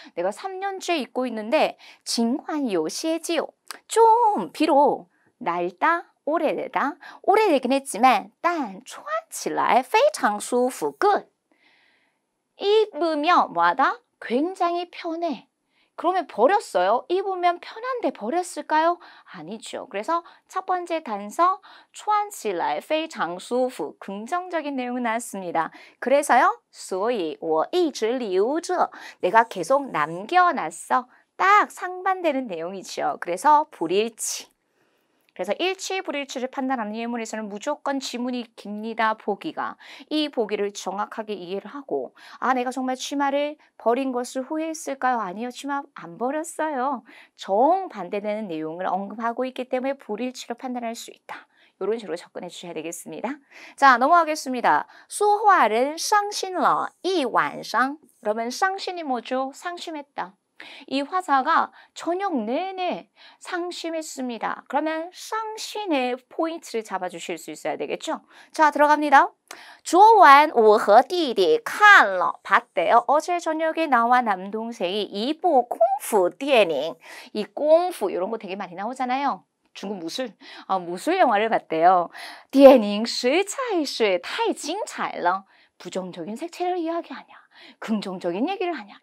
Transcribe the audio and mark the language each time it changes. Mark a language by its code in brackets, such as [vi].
[ko] 내가 3년째 입고 있는데 [zh] 尽管有些旧, [ko] 좀 비록 낡다, 오래되긴 했지만 [zh] 但穿起来非常舒服, [en] good. [ko] 입으면 뭐하다? 굉장히 편해. 그러면 버렸어요. 입으면 편한데 버렸을까요? 아니죠. 그래서 첫 번째 단서 [zh] 穿起来非常舒服, [ko] 긍정적인 내용이 나왔습니다. 그래서요. [zh] 所以我一直留着, [ko] 내가 계속 남겨놨어. 딱 상반되는 내용이죠. 그래서 불일치. 그래서 일치, 불일치를 판단하는 예문에서는 무조건 지문이 깁니다. 보기가. 이 보기를 정확하게 이해를 하고 내가 정말 치마를 버린 것을 후회했을까요? 아니요. 치마 안 버렸어요. 정반대되는 내용을 언급하고 있기 때문에 불일치로 판단할 수 있다. 이런 식으로 접근해 주셔야 되겠습니다. 자, 넘어가겠습니다. [zh] 说话人伤心了一晚上. [ko] 그러면 상신이 뭐죠? 상심했다. 이 화자가 저녁 내내 상심했습니다. 그러면 상신의 포인트를 잡아주실 수 있어야 되겠죠? 자, 들어갑니다. [zh] 昨晚我和弟弟看了, [ko] 봤대요. 어제 저녁에 나와 남동생이 [zh] 一部功夫电影. [ko] 이功夫이런 거 되게 많이 나오잖아요. 중국 무술 영화를 봤대요. [zh] 电影实在是太精彩了. [ko] 부정적인 색채를 이야기하냐. 긍정적인 얘기를 하냐.